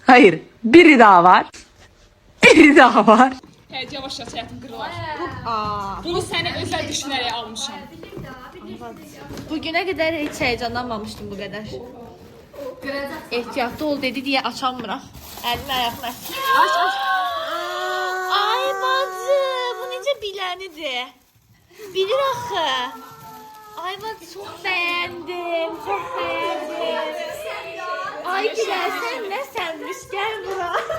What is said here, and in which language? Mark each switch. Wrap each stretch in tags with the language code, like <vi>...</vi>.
<tr>Hayır. Biri daha var. Biri daha var. Evet, yavaş yavaş hayatım kırılar. Bunu seni özel düşünerek almışım. Bugüne kadar hiç heyecanlanmamıştım bu kadar. Ehtiyatlı ol dedi diye açamıram. Elini ayağını aç. Aç.</tr> <az>Ay bacı, bu necə bilənidir? Bilir axı.</az> <tr>Ay bacı çok beğendim, çok beğendim. Ay Güler sen ne senmiş, gel bura.</tr>